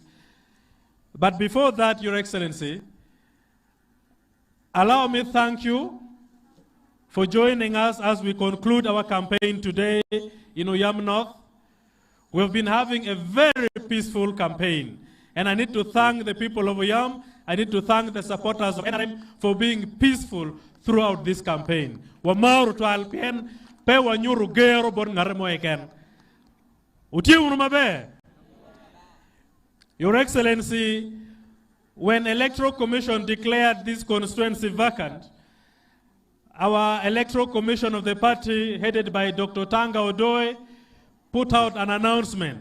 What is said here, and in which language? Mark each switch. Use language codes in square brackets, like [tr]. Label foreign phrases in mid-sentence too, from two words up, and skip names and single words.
[en] But before that, Your Excellency, allow me to thank you for joining us as we conclude our campaign today in Oyam North. We've been having a very peaceful campaign, And I need to thank the people of Oyam. I need to thank the supporters of NRM for being peaceful throughout this campaign. [laj] Wamaru to alpien, pe wanyuru gero bon ngaremo eken. Utiyu mabe. [en] Your Excellency, when Electoral Commission declared this constituency vacant, our Electoral Commission of the party, headed by Dr. Tanga Odoe, put out an announcement.